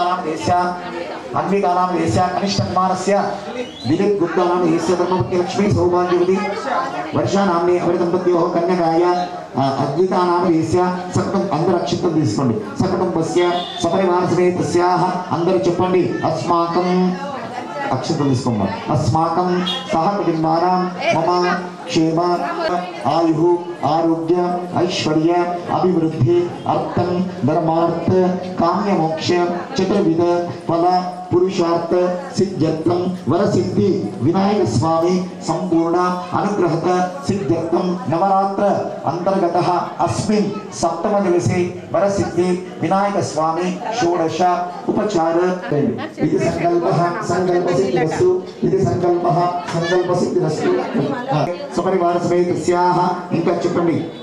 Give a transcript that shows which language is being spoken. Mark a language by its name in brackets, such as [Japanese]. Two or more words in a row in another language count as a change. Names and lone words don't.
[Sanskrit] नाम देश्य अन्विका नाम देश्य कनिष्ठ कुमारस्य दिलीप गुप्ता नाम देश्य धर्मपत्नी लक्ष्मी सौभाग्यवती वर्षा नाम्नी अवरदम्पत्योः कन्यकाय अद्विता नाम देश्य सकटं अंदर अक्षतं తీసుకోండి सकटुंबस्य सपरिवार समेतस्याः [Telugu] అందరూ చెప్పండి [Sanskrit] अस्माकं अक्षतं తీసుకోండి अस्माकं सह कुटुंबानां मम क्षेम आयु आरोग्य ऐश्वर्य अभिवृद्धि अर्थं धर्मार्थ काम्य मोक्ष चतुर्विध फल పురుషార్థ సిద్ధ్యర్థం వరసిద్ధి వినాయక స్వామి సంపూర్ణ అనుగ్రహత సిద్ధ్యర్థం నవరాత్ర అంతర్గతః అస్మిన్ సప్తమ దివసే వరసిద్ధి వినాయక స్వామి షోడశ ఉపచార ఇది సంకల్పః సంకల్ప సిద్ధిరస్తు ఇది సంకల్పః సంకల్ప సిద్ధిరస్తు సపరివార సమేతస్యాః [Telugu] ఇంకా చెప్పండి